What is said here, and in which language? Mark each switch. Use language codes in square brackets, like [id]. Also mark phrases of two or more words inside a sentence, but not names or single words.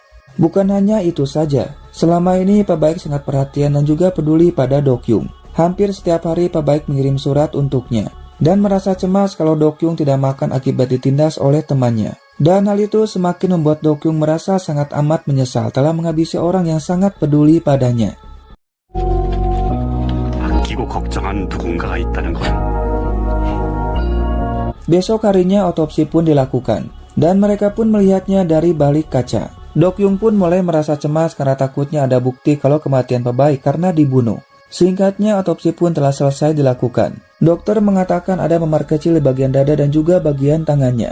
[id] Bukan hanya itu saja, selama ini Pak Baik sangat perhatian dan juga peduli pada Dokyung. Hampir setiap hari Pak Baik mengirim surat untuknya dan merasa cemas kalau Dokyung tidak makan akibat ditindas oleh temannya. Dan hal itu semakin membuat Dokyung merasa sangat amat menyesal telah menghabisi orang yang sangat peduli padanya. [ko] 아끼고 걱정한 누군가가 있다는 건 [id] Besok harinya otopsi pun dilakukan dan mereka pun melihatnya dari balik kaca. Dokyung pun mulai merasa cemas karena takutnya ada bukti kalau kematian Pak Baik karena dibunuh. Singkatnya, otopsi pun telah selesai dilakukan. Dokter mengatakan ada memar kecil di bagian dada dan juga bagian tangannya.